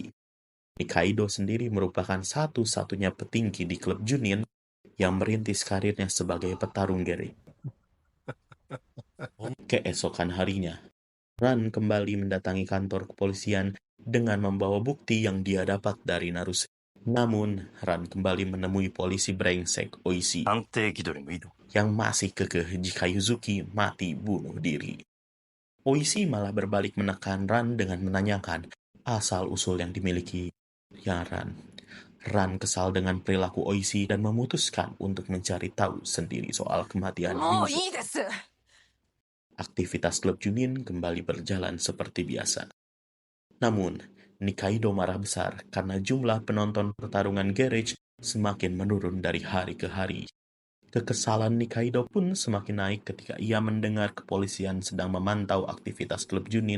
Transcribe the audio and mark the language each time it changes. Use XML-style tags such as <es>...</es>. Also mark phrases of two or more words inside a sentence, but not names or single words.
<id>Nikaido sendiri merupakan satu-satunya petinggi di klub Junin yang merintis karirnya sebagai petarung Gere. Keesokan harinya, Ran kembali mendatangi kantor kepolisian dengan membawa bukti yang dia dapat dari Naruse. Namun, Ran kembali menemui polisi brengsek Oishi</id> <ja>鑑定気取りもいいの</ja> <id>yang masih kekeh jika Yuzuki mati bunuh diri. Oishi malah berbalik menekan Ran dengan menanyakan asal-usul yang dimiliki Ran. Ran kesal dengan perilaku Oishi dan memutuskan untuk mencari tahu sendiri soal kematian</id> <ja>もう</ja> <id>Yuzuki.</id> <ja>いいです。</ja> <id>Aktivitas klub Junin kembali berjalan seperti biasa. Namun, Nikaido marah besar karena jumlah penonton pertarungan garage semakin menurun dari hari ke hari. Kekesalan Nikaido pun semakin naik ketika ia mendengar kepolisian sedang memantau aktivitas klub Junin.</id>